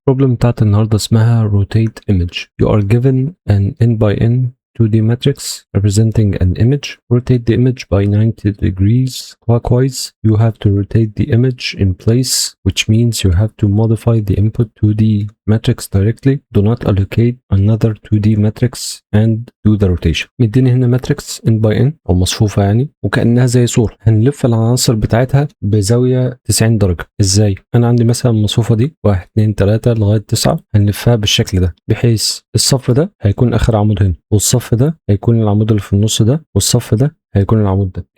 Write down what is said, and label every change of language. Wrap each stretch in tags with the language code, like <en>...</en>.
<ar>البروبلم بتاعت النهارده اسمها rotate image.</ar> <en>You are given an n by n 2D matrix representing an image. Rotate the image by 90 degrees clockwise. You have to rotate the image in place, which means you have to modify the input 2D matrix directly. Do not allocate another 2D matrix and do the rotation.</en> <ar>مديني هنا ماتريكس n by n او مصفوفه يعني، وكانها زي صوره. هنلف العناصر بتاعتها بزاويه 90 درجه. ازاي؟ انا عندي مثلا المصفوفه دي 1 2 3 لغايه 9، هنلفها بالشكل ده، بحيث الصف ده هيكون اخر عمود هنا، والصف ده هيكون العمود اللي في النص ده، والصف ده هيكون العمود ده.</ar>